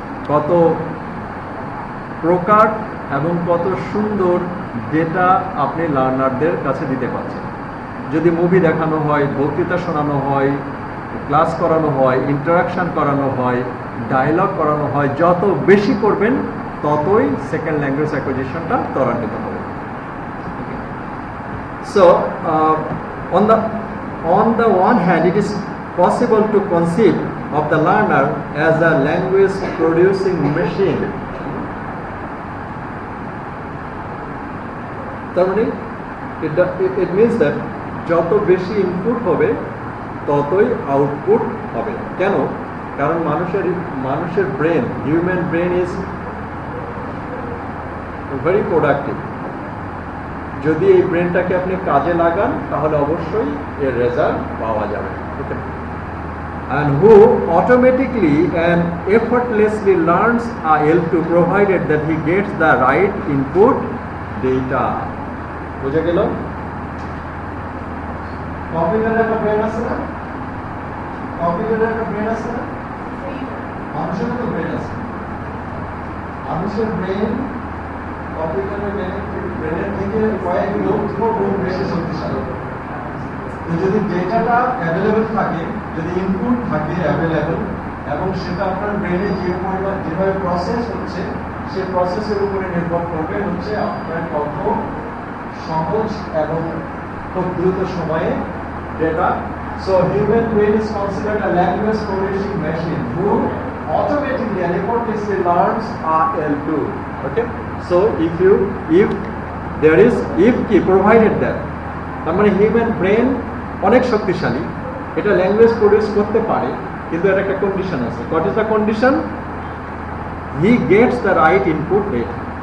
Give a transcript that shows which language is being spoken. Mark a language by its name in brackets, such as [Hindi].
[Bangla] কত প্রকার এবং কত সুন্দর ডেটা আপনি লার্নারদের কাছে দিতে পারছেন। যদি মুভি দেখানো হয়, বক্তৃতা শোনানো হয়, ক্লাস করানো হয়, ইন্টারাকশন করানো হয়, ডায়লগ করানো হয়, যত বেশি করবেন ততই সেকেন্ড ল্যাঙ্গুয়েজ অ্যাকুইজিশনটা ত্বরান্বিত হবে। [English] So on the one hand, it is possible to conceive of the learner as a language producing machine. [Bangla] তার মানে [English] it means that [Bangla] যত বেশি ইনপুট হবে ততই আউটপুট হবে। কেন? কারণ মানুষের brain, [English] Human brain is very productive. [Bangla] যদি এই ব্রেনটাকে আপনি কাজে লাগান তাহলে অবশ্যই এর রেজাল্ট পাওয়া যাবে। [English] Okay, and who automatically and effortlessly learns a L2 provided that he gets the right input data. [Bangla] বুঝে গেল? কম্পিউটারের একটা ব্রেন আছে না? কম্পিউটারের একটা ব্রেন আছে না? মানুষের তো ব্রেন আছে। মানুষের ব্রেন কম্পিউটারের ব্রেনের থেকে কয়েক লক্ষ গুণ বেশি শক্তিশালী। তো যদি ডেটাটা অ্যাভেলেবল থাকে, যদি ইনপুট থাকে অ্যাভেলেবল, এবং সেটা আপনার ব্রেনে যে পরিমাণ যেভাবে প্রসেস হচ্ছে সেই প্রসেসের উপরে নির্ভর করবে হচ্ছে আপনার কত সহজ এবং খুব দ্রুত সময়ে data. [English] So human brain is considered a language producing machine who automatically and effortlessly learns L2. Okay, so if there is key provided that, [Bangla] তার মানে হিউম্যান ব্রেন অনেক শক্তিশালী, এটা ল্যাঙ্গুয়েজ প্রডিউস করতে পারে, কিন্তু এর একটা কন্ডিশন আছে। [English] What is the condition? He gets the right input data.